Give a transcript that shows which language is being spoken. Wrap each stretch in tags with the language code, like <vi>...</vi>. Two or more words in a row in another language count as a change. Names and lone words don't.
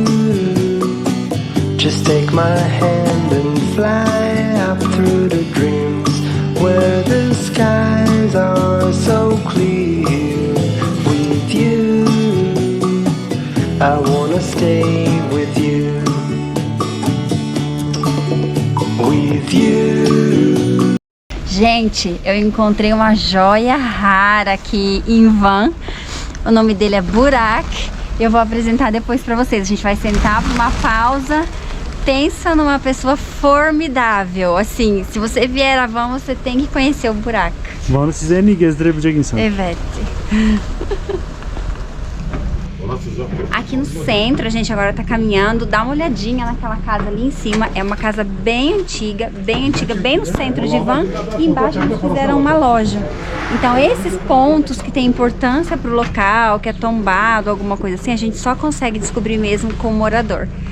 <en>Just take my hand and fly up through the dreams where the skies are so clear. With you, I wanna stay with you. With you.</en> <pt>Gente, eu encontrei uma joia rara aqui em Van. O nome dele é Burak. Eu vou apresentar depois pra vocês. A gente vai sentar para uma pausa. Pensa numa pessoa formidável. Assim, se você vier a Van, você tem que conhecer o Burak.</pt> <tr>Van'ı size en iyi gezdirebilecek insan. Evet.</tr> <pt>Aqui no centro, a gente agora tá caminhando, dá uma olhadinha naquela casa ali em cima. É uma casa bem antiga, bem no centro de Van. E embaixo eles fizeram uma loja. Então esses pontos que tem importância pro local, que é tombado, alguma coisa assim, a gente só consegue descobrir mesmo com o morador.</pt>